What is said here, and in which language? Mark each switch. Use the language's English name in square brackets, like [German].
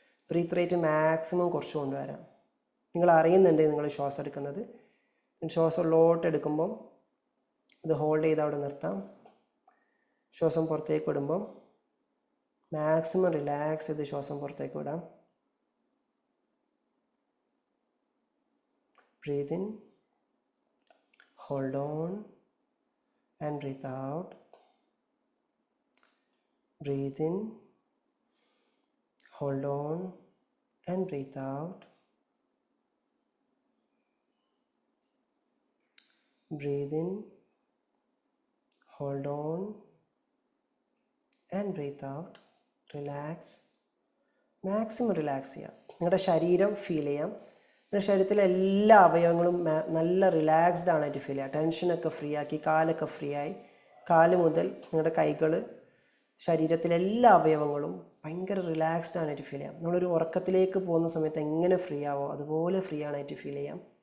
[Malayalam] Breath rate maximum കുറച്ച് കൊണ്ടുവരാം. നിങ്ങൾ അറിയുന്നുണ്ട് നിങ്ങൾ ശ്വാസം എടുക്കുന്നത്. ശ്വാസം ഉള്ളോട്ട് എടുക്കുമ്പം ഇത് ഹോൾഡ് ചെയ്ത് അവിടെ നിർത്താം. ശ്വാസം പുറത്തേക്ക് വിടുമ്പം മാക്സിമം റിലാക്സ് ചെയ്ത് ശ്വാസം പുറത്തേക്ക് വിടാം. [English] Breathe in, hold on and breathe out. Breathe in, hold on and breathe out. Breathe in, hold on and breathe out. [Malayalam] Relax. Maximum relax ചെയ്യാം. നിങ്ങളുടെ ശരീരം ഫീൽ ചെയ്യാം. നിങ്ങളുടെ ശരീരത്തിലെ എല്ലാ അവയവങ്ങളും നല്ല റിലാക്സ്ഡ് ആണായിട്ട് ഫീൽ ചെയ്യുക. ടെൻഷനൊക്കെ ഫ്രീ ആക്കി, കാലൊക്കെ ഫ്രീ ആയി. കാല് മുതൽ നിങ്ങളുടെ കൈകൾ, ശരീരത്തിലെ എല്ലാ അവയവങ്ങളും ഭയങ്കര റിലാക്സ്ഡ് ആണായിട്ട് ഫീൽ ചെയ്യാം. നമ്മളൊരു ഉറക്കത്തിലേക്ക് പോകുന്ന സമയത്ത് എങ്ങനെ ഫ്രീ ആവോ അതുപോലെ ഫ്രീ ആണായിട്ട് ഫീൽ ചെയ്യാം.